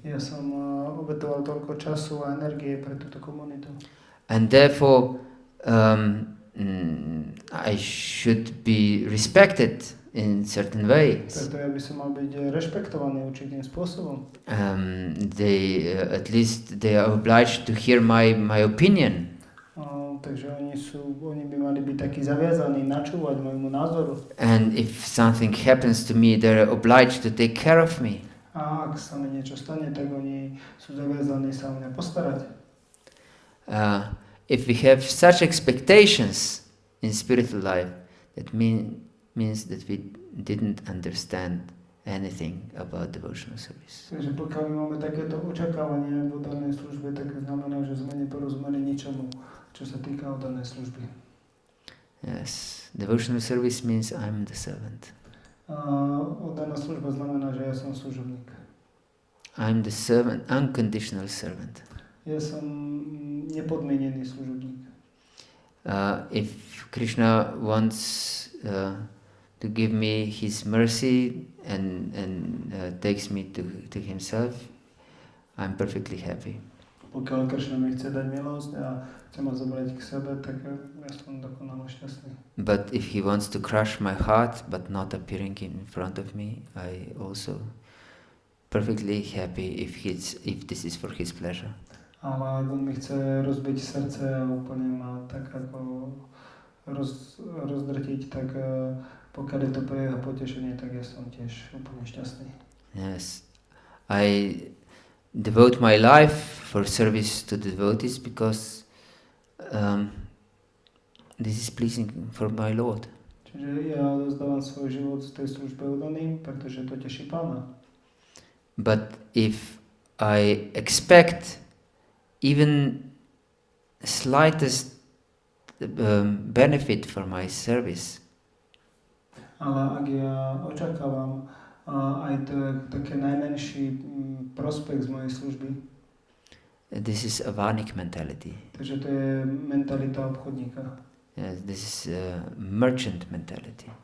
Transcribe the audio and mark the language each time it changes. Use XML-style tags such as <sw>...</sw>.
<sk>Ja som obetoval toľko času a energie pre túto komunitu.</sk> <en>And therefore I should be respected in certain ways.</en> <sk>Preto ja by som mal byť rešpektovaný určitým spôsobom.</sk> <en>At least they are obliged to hear my opinion.</en> <sk>Takže oni by mali byť takí zaviazaní načúvať môjmu názoru.</sk> <en>And if something happens to me, they are obliged to take care of me.</en> <sk>A ak sa mi niečo stane, tak oni sú zaviazaní sa o mňa postarať.</sk> <en>If we have such expectations in spiritual life, that means that we didn't understand anything about devotional service.</en> <sk>Takže pokiaľ my máme takéto očakávanie v danej službe, tak znamená, že že sme neporozumeli ničomu, čo sa týka oddanej služby.</sk> <en>Yes, devotional service means I'm the servant.</en> <sk>Oddaná služba znamená, že ja som služobník.</sk> <en>I'm the servant, unconditional servant.</en> <sk>Ja som nepodmienený služobník.</sk> <en>If Krishna wants to give me his mercy and takes me to himself, I'm perfectly happy.</en> <sk>Pokiaľ Krishna mi chce dať milosť a chce ma zobrať k sebe, tak ja som dokonale šťastný.</sk> <en>But if he wants to crush my heart but not appearing in front of me, I also perfectly happy if this is for his pleasure.</en> <sk>Ale ak on mi chce rozbiť srdce a úplne ma tak ako rozdrtiť, tak pokiaľ je to pre jeho potešenie, tak ja som tiež úplne šťastný.</sk> <en>Yes, I devote my life for service to the devotees because this is pleasing for my Lord.</en> <sk>Čiže ja odozdávam svoj život z tej službe oddaným, pretože to teší Pána.</sk> <en>But if I expect even slightest benefit for my service,</en> <sk>ale ak ja očakávam aj také najmenší prospekt z mojej služby,</sk> <en>this is a varnik mentality.</en> <sk>takže to je mentalita obchodníka.</sk> <en>Yes, this is merchant mentality.</en>